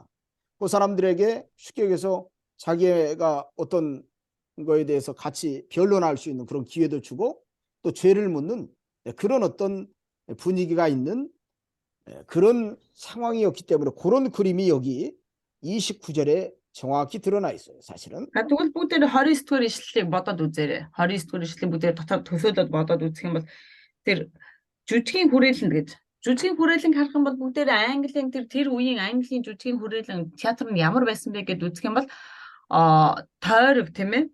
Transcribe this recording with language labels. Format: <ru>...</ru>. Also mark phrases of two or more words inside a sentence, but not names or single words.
<ko>그 사람들에게 쉽게 얘기해서 자기가 어떤 거에 대해서 같이 변론할 수 있는 그런 기회도 주고 또 죄를 묻는 그런 어떤 분위기가 있는 그런 상황이었기 때문에 그런 그림이 여기 29절에 정확히 드러나 있어요. 사실은.</ko> <mn>Тэгвэл бүгдээр 29 дугаар ишлэлийг бодоод үзээрэй. 29 дугаар ишлэлийн бүгдээр дотор төсөөлөд бодоод үзэх юм бол тэр жүжигний хүрээлэнд гэж. Жүжигний хүрээлэнг харах юм бол бүгдээр Английн тэр үеийн Английн жүжигний хүрээлэн театр нь ямар байсан бэ гэдээ үзэх юм бол тойрог тийм ээ.</mn>